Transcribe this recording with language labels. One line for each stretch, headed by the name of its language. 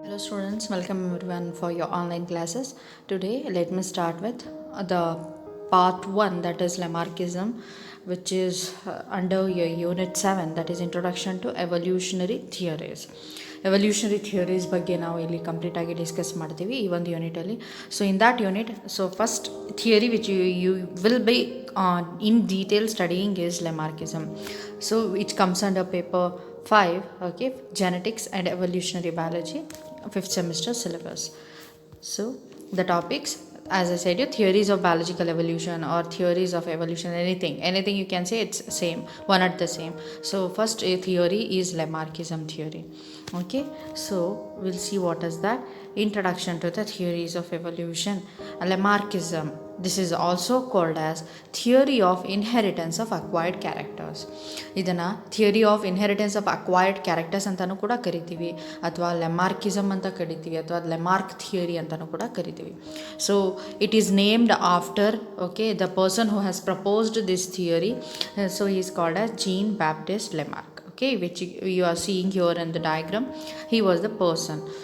English: Hello students, welcome everyone for your online classes. Today let me start with the part 1, that is Lamarckism, which is under your unit 7, that is Introduction to Evolutionary Theories.
Kannada: Evolutionary theories ಬಗ್ಗೆ ನಾವು ಇಲ್ಲಿ ಕಂಪ್ಲೀಟಾಗಿ discuss ಮಾಡ್ತೀವಿ ಈ ಒಂದು ಯೂನಿಟಲ್ಲಿ.
English: So in that unit, so first theory which you will be in detail studying is Lamarckism. So it comes under paper 5, okay, genetics and evolutionary biology, 5th semester syllabus. So the topics, as I said, you theories of biological evolution or theories of evolution, anything you can say, it's same, one at the same. So first a theory is Lamarckism theory. Okay, so we'll see what is that. Introduction to the theories of evolution. Lamarckism, this is also called as theory of inheritance of acquired characters.
Kannada: ಇದನ್ನು theory of inheritance of acquired characters ಅಂತಲೂ ಕೂಡ ಕರಿತೀವಿ, ಅಥವಾ ಲೆಮಾರ್ಕಿಸಮ್ ಅಂತ ಕರಿತೀವಿ, ಅಥವಾ ಲೆಮಾರ್ಕ್ theory ಅಂತಲೂ ಕೂಡ ಕರಿತೀವಿ.
English: So it is named after, okay, the person who has proposed this theory. So he is called as Jean Baptiste Lamarck, okay, which you are seeing here in the diagram. He was the person.